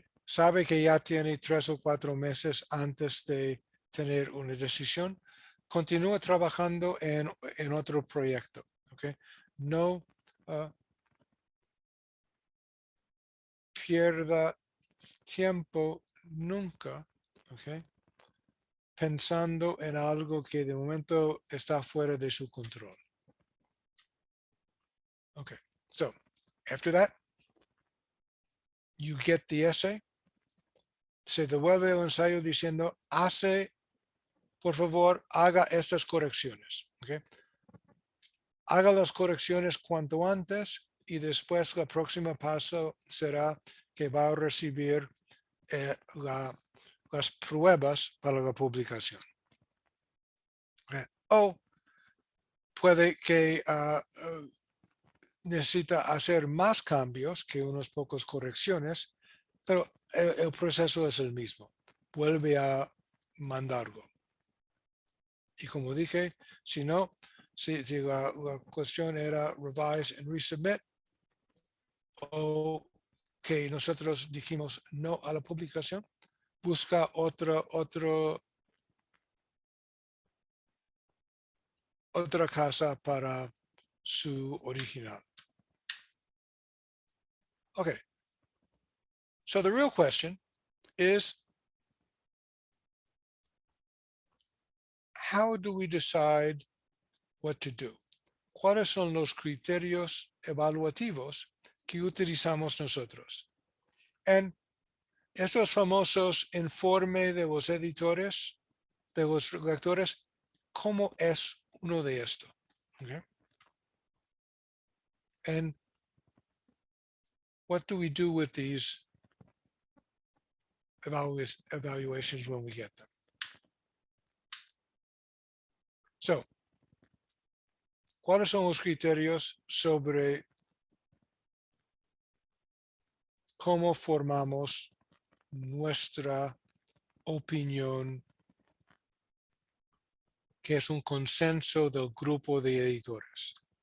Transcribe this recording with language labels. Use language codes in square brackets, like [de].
[es] sabe que ya tiene 3 o 4 meses antes de tener una decisión, continúa trabajando en otro proyecto. ¿Okay? No pierda tiempo nunca, ¿okay? Pensando en algo que de momento está fuera de su control. [en] Okay, so after that, you get the essay. [es] Se devuelve el ensayo diciendo, por favor, haga estas correcciones. Okay? Haga las correcciones cuanto antes y después el próximo paso será que va a recibir las pruebas para la publicación. Okay? O puede que necesita hacer más cambios que unas pocas correcciones, pero el proceso es el mismo. Vuelve a mandarlo. Y como dije, si no, si la cuestión era [en] revise and resubmit, [es] o que nosotros dijimos no a la publicación, busca otra casa para su original. [en] Okay. So the real question is, how do we decide what to do? [es] ¿Cuáles son los criterios evaluativos que utilizamos nosotros? En estos famosos informes de los editores, de los lectores, ¿cómo es uno de estos? [en] Okay. And what do we do with these evaluations when we get them? [es] So, ¿cuáles son los criterios sobre cómo formamos nuestra opinión, que es un consenso del grupo de editores?